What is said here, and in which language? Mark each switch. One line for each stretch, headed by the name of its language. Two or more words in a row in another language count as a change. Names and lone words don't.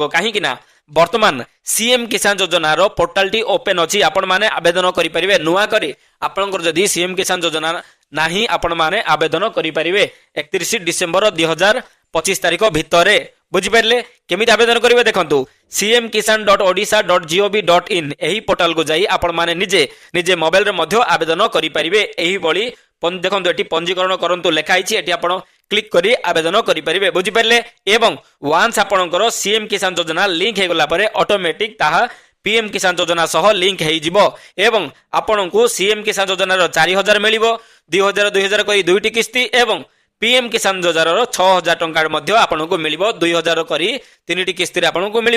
Odia: କାହିଁକି ନା ବର୍ତ୍ତମାନ ସିଏମ୍ କିଷାନ ଯୋଜନାର ପୋର୍ଟାଲଟି ଓପେନ ଅଛି, ଆପଣମାନେ ଆବେଦନ କରିପାରିବେ। ନୂଆ କରି ଆପଣଙ୍କର ଯଦି ସିଏମ୍ କିଷାନ ଯୋଜନା ନାହିଁ ଆପଣମାନେ ଆବେଦନ କରିପାରିବେ 31 ଡିସେମ୍ବର 2025 ତାରିଖ ଭିତରେ। ବୁଝିପାରିଲେ କେମିତି ଆବେଦନ କରିବେ? ଦେଖନ୍ତୁ cmkisan.odisha.gov.in ଏହି ପୋର୍ଟାଲକୁ ଯାଇ ଆପଣମାନେ ନିଜେ ମୋବାଇଲରେ ମଧ୍ୟ ଆବେଦନ କରିପାରିବେ। ଏହିଭଳି ଦେଖନ୍ତୁ ଏଠି ପଞ୍ଜୀକରଣ କରନ୍ତୁ ଲେଖା ହେଇଛି, ଏଠି ଆପଣ କ୍ଲିକ୍ କରି ଆବେଦନ କରିପାରିବେ। ବୁଝିପାରିଲେ ଏବଂ ୱାନ୍ସ ଆପଣଙ୍କର ସିଏମ୍ କିଷାନ ଯୋଜନା ଲିଙ୍କ ହେଇଗଲା ପରେ ଅଟୋମେଟିକ ତାହା ପିଏମ୍ କିଷାନ ଯୋଜନା ସହ ଲିଙ୍କ ହେଇଯିବ ଏବଂ ଆପଣଙ୍କୁ ସିଏମ୍ କିଷାନ ଯୋଜନାର 4,000 ମିଳିବ, 2,000 କରି 2ଟି କିସ୍ତି ଏବଂ ପିଏମ୍ କିଷାନ ଯୋଜନାର 6,000 ଟଙ୍କା ମଧ୍ୟ ଆପଣଙ୍କୁ ମିଳିବ, 2,000 କରି 3ଟି କିସ୍ତିରେ ଆପଣଙ୍କୁ ମିଳିବ।